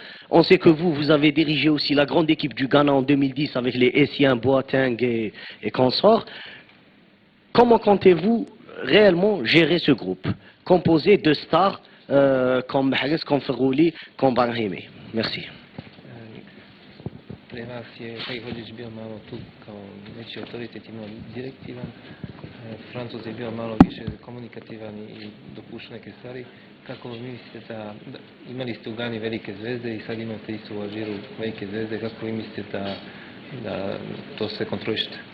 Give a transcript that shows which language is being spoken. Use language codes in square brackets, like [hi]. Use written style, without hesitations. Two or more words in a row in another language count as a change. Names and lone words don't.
[fr] On sait que vous avez dirigé aussi la grande équipe du Ghana en 2010 avec les Essien, Boateng et consorts. Comment comptez-vous réellement gérer ce groupe composé de stars comme Mahrez, comme Ferrouli, comme Brahimi? Merci. [sr] Pre vas je taj vodič bio malo tu kao veći autoritet, imao direktivan. Francuz je bio malo više komunikativan i dopušta neke stvari. Kako vi mislite da imali ste u Gani velike zvezde i sad imate isto u Alžiru velike zvezde, kako vi mislite da to sve kontrolišete?